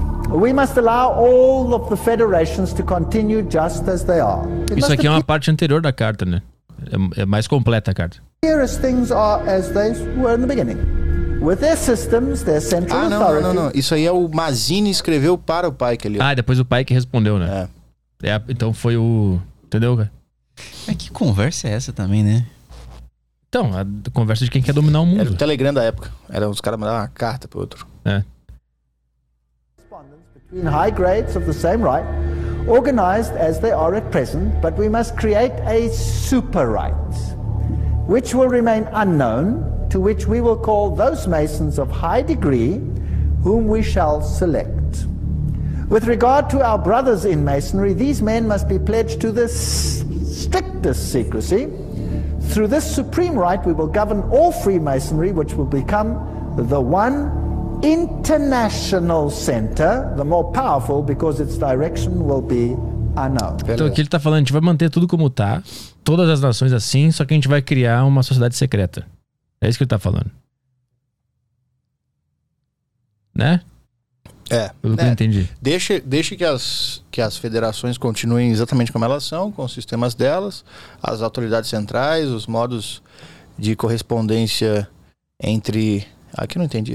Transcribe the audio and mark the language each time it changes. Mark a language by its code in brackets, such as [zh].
[en] We must allow all of the federations to continue just as they are. [pt] Isso aqui é uma parte anterior da carta, né? É mais completa a carta. [en] Here as things are as they were in the beginning. With their systems, their central authority. [pt] Não. Isso aí é o Mazzini escreveu para o Pike ali. Ah, depois o Pike respondeu, né? É. Então foi o. Entendeu, cara? Mas que conversa é essa também, né? Então, a conversa de quem quer dominar o mundo. Era o Telegram da época. Era os caras mandavam uma carta pro outro. É. [en] In high grades of the same right, organized as they are at present, but we must create a super right, which will remain unknown, to which we will call those Masons of high degree, whom we shall select. With regard to our brothers in Masonry, these men must be pledged to the strictest secrecy. Through this supreme right, we will govern all Freemasonry, which will become the one international center, the more powerful because its direction will be unknown. [pt] Então aqui ele tá falando, a gente vai manter tudo como tá, todas as nações assim, só que a gente vai criar uma sociedade secreta. É isso que ele tá falando. Né? É. Pelo que eu entendi. Deixa que as federações continuem exatamente como elas são, com os sistemas delas, as autoridades centrais, os modos de correspondência entre. Aqui não entendi.